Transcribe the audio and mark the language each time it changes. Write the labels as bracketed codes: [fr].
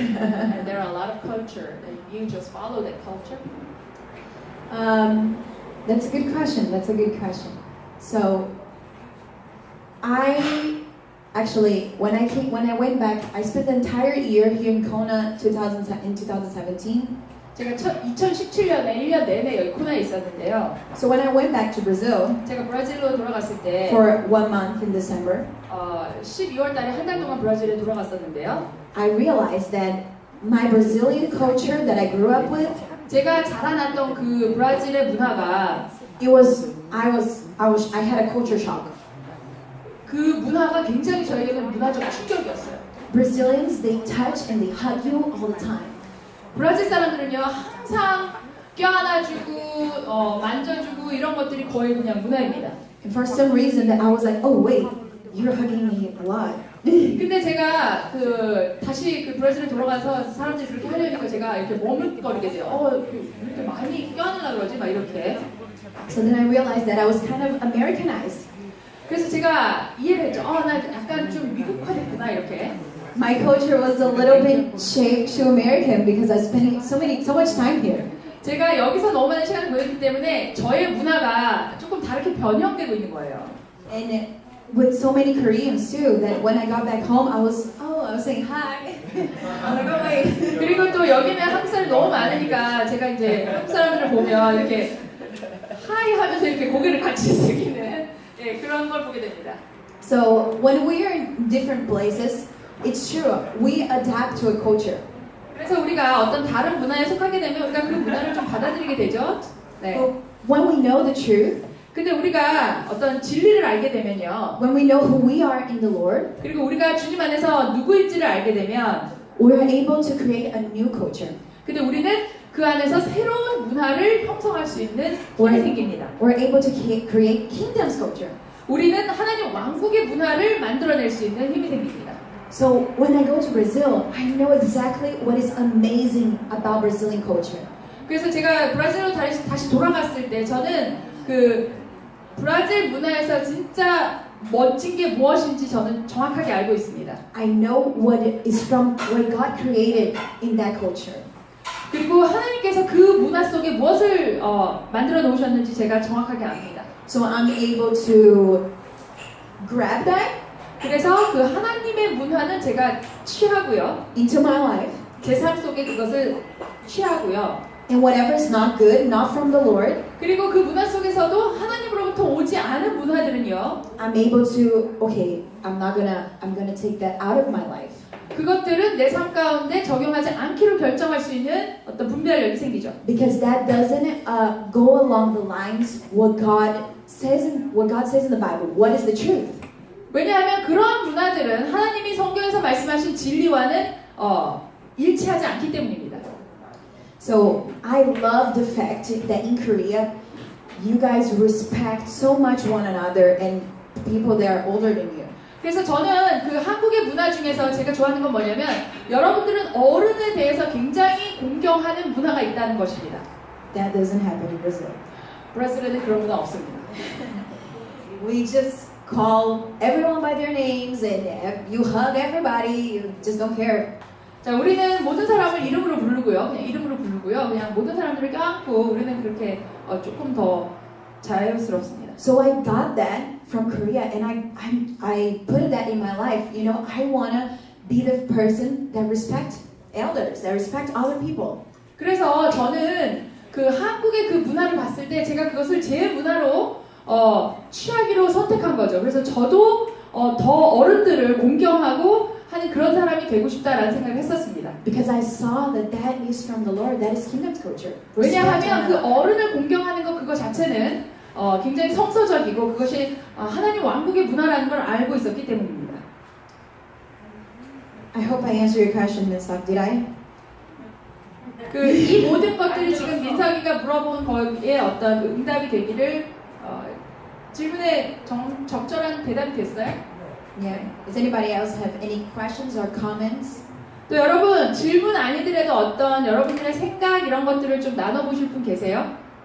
[en] And there are a lot of culture. And you just follow that culture? That's a good question. So, Actually, when I went back, I spent the entire year here in Kona in 2017. [ko] 제가 2017년에 1년 내내 여기 코나에 있었는데요. [en] So when I went back to Brazil [ko] 제가 브라질로 돌아갔을 때 [en] for 1 month in December, [ko] 12월 달에 한 달 동안 브라질에 돌아갔었는데요. [en] I realized that my Brazilian culture that I grew up with, [ko] 제가 자라났던 그 브라질의 문화가 [en] I had a culture shock. [ko] 그 문화가 굉장히 저에게는 문화적 충격이었어요. [en] Brazilians, they touch and they hug you all the time. [ko] 브라질 사람들은요 항상 껴안아주고 만져주고 이런 것들이 거의 그냥 문화입니다. [en] And for some reason that I was like, oh wait, you're hugging me a lot. [ko] 근데 제가 다시 그 브라질에 돌아가서 사람들이 그렇게 하려니까 제가 이렇게 머뭇거리게 돼요. 이렇게 많이 껴안으려 그러지? 막 이렇게. [en] So then I realized that I was kind of Americanized. [ko] 그래서 제가 이해를 했죠. 나 약간 좀 미국화됐구나 이렇게. [en] My culture was a little bit shaped to American because I spent so much time here. [ko] 제가 여기서 너무 많은 시간을 보냈기 때문에 저의 문화가 조금 다르게 변형되고 있는 거예요. [en] And with so many Koreans too, that when I got back home, I was saying hi. I'm like, oh wait. [ko] 그리고 또 여기는 한국 사람이 너무 많으니까 제가 이제 한국 사람들을 보면 이렇게 하이 하면서 이렇게 고개를 같이 숙이는 그런 걸 보게 됩니다. [en] So when we are in different places, it's true, we adapt to a culture. [ko] 그래서 우리가 어떤 다른 문화에 속하게 되면 우리가 그 문화를 좀 받아들이게 되죠. 네. [en] But when we know the truth, [ko] 근데 우리가 어떤 진리를 알게 되면요. [en] when we know who we are in the Lord, [ko] 그리고 우리가 주님 안에서 누구인지를 알게 되면 [en] we're able to create a new culture. [ko] 근데 우리는 그 안에서 새로운 문화를 형성할 수 있는 힘이 생깁니다. [en] We're able to create kingdom's culture. [ko] 우리는 하나님 왕국의 문화를 만들어낼 수 있는 힘이 생깁니다. [en] So when I go to Brazil, I know exactly what is amazing about Brazilian culture. [ko] 그래서 제가 브라질로 다시 돌아갔을 때 저는 그 브라질 문화에서 진짜 멋진 게 무엇인지 저는 정확하게 알고 있습니다. [en] I know what God created in that culture. [ko] 그리고 하나님께서 그 문화 속에 무엇을 만들어 놓으셨는지 제가 정확하게 압니다. [en] So I'm able to grab that [ko] 그래서 그 하나님의 문화는 제가 취하고요. [en] into my life. [ko] 제 삶 속에 그것을 취하고요. [en] And whatever is not good, not from the Lord, [ko] 그리고 그 문화 속에서도 하나님으로부터 오지 않은 문화들은요. [en] I'm able to, okay, I'm gonna take that out of my life. [ko] 그것들은 내 삶 가운데 적용하지 않기로 결정할 수 있는 어떤 분별력이 생기죠. [en] Because that doesn't go along the lines what God says in the Bible. What is the truth? [ko] 왜냐하면 그러한 문화들은 하나님이 성경에서 말씀하신 진리와는 일치하지 않기 때문입니다. [en] So I love the fact that in Korea, you guys respect so much one another and people that are older than you. [ko] 그래서 저는 그 한국의 문화 중에서 제가 좋아하는 건 뭐냐면 여러분들은 어른에 대해서 굉장히 공경하는 문화가 있다는 것입니다. [en] That doesn't happen in Brazil. [ko] 브라질에는 그런 문화 없습니다. [en] We just call everyone by their names and you hug everybody. You just don't care. [ko] 자, 우리는 모든 사람을 이름으로 부르고요. 그냥 이름으로 부르고요. 그냥 모든 사람들을 껴안고 우리는 그렇게 조금 더 자유스럽습니다. [en] So I got that from Korea and I put that in my life. You know, I wanna be the person that respect elders, that respect other people. [ko] 그래서 저는 그 한국의 그 문화를 봤을 때 제가 그것을 제 문화로 취하기로 선택한 거죠. 그래서 저도 더 어른들을 공경하고 하는 그런 사람이 되고 싶다라는 생각을 했었습니다. [en] Because I saw that is from the Lord. That is kingdom's culture. [ko] 왜냐하면 그 어른을 공경하는 것 그거 자체는 굉장히 성서적이고 그것이 하나님 왕국의 문화라는 걸 알고 있었기 때문입니다. [en] I hope I answered your question, Ms. Stock. Did I? [ko] 이 모든 것들이 지금 민석이가 물어본 거에 어떤 응답이 되기를 질문에 적절한 대답이 됐어요? [en] Yeah. Does anybody else have any questions or comments? [ko] 또 여러분 질문 아니더라도 어떤 여러분들의 생각 이런 것들을 좀 나눠보실 분 계세요?